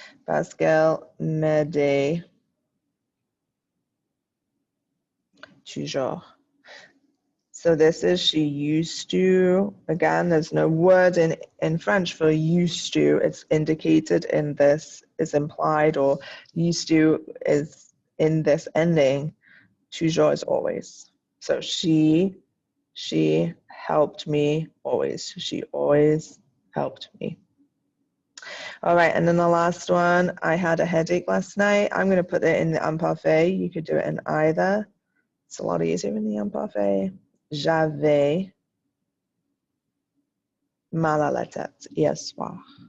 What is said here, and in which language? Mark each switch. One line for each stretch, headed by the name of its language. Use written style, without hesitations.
French: Pascal m'aidait toujours.
English: So this is she used to. Again, there's no word in French for used to. It's indicated in this, is implied, or used to is in this ending. Toujours is always. So she helped me always. She always helped me. All right, and then the last one, I had a headache last night. I'm going to put it in the imparfait. You could do it in either. It's a lot easier in the imparfait.
French: J'avais mal à la tête hier soir.